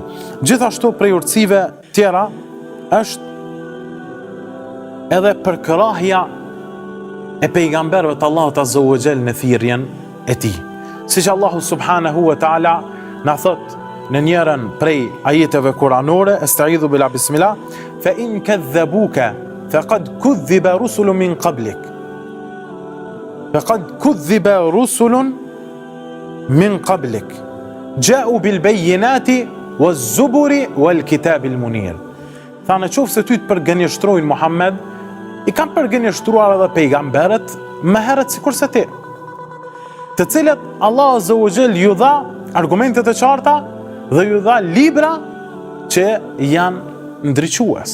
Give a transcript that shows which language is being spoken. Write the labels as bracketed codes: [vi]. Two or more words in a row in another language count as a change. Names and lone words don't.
[sq] Gjithashtu prej urtësive tjera është edhe përkrahja e pejgamberëve të Allahut [ar] عز وجل [sq] në thirrjen e tij. Siç Allahu [ar] سبحانه وتعالى [sq] na thot në njërin prej ajeteve kuranore: [ar] "أستعيذ بالله بسم الله فإن كذبوك فقد كذب رسل من قبلك." فقد كذب رسل من قبلك جاءوا بالبينات والزبر والكتاب المنير. [sq] Tha, në qoftë se ty të përgënjeshtrojnë Muhammed, i kanë përgënjeshtruar edhe pejgamberët më herët sikur se ti, të cilët Allah [ar] عز وجل [sq] ju dha argumente të qarta dhe ju dha libra që janë ndriçues.